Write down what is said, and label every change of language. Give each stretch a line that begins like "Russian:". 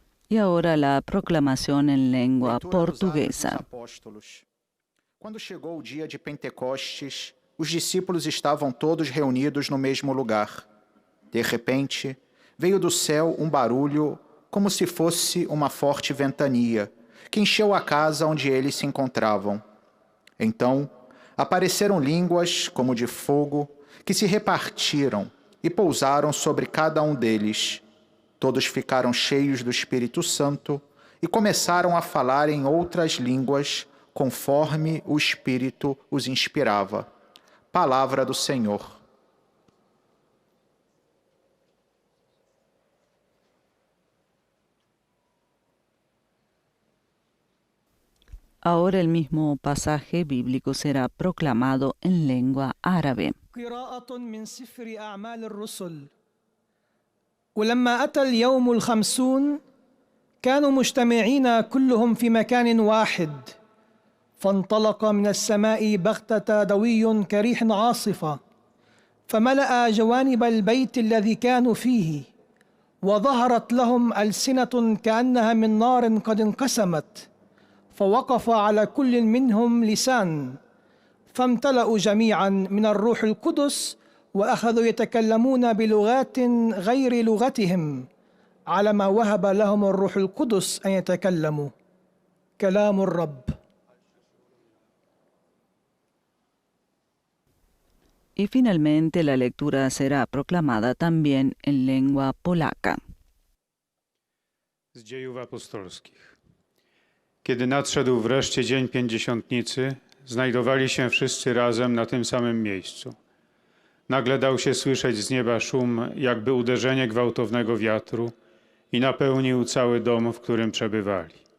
Spanish: Y ahora la proclamación en lengua portuguesa.
Portuguese: Quando chegou o dia de Pentecostes, os discípulos estavam todos reunidos no mesmo lugar. De repente, veio do céu um barulho como se fosse uma forte ventania, que encheu a casa onde eles se encontravam. Então, apareceram línguas como de fogo, que se repartiram e pousaram sobre cada um deles. Todos ficaram cheios do Espírito Santo e começaram a falar em outras línguas, conforme o Espírito os inspirava. Palavra do Senhor.
Spanish: Ahora el mismo pasaje bíblico será proclamado en lengua árabe.
Arabic: قراءة من سفر أعمال الرسل. ولما أتى اليوم الخمسون كانوا مجتمعين كلهم في مكان واحد. فانطلق من السماء بغتة دوي كريح عاصفة فملأ جوانب البيت الذي كانوا فيه، وظهرت لهم ألسنة كأنها من نار قد انقسمت، فوقف على كل منهم لسان، فامتلأوا جميعا من الروح القدس وأخذوا يتكلمون بلغات غير لغتهم على ما وهب لهم الروح القدس أن يتكلموا. كلام الرب.
Spanish: Y finalmente la lectura será proclamada también en lengua polaca.
Polish: Z Dziejów Apostolskich. Kiedy nadszedł wreszcie dzień Pięćdziesiątnicy, znajdowali się wszyscy razem na tym samym miejscu. Nagle dał się słyszeć z nieba szum, jakby uderzenie gwałtownego wiatru i napełnił cały dom, w którym przebywali.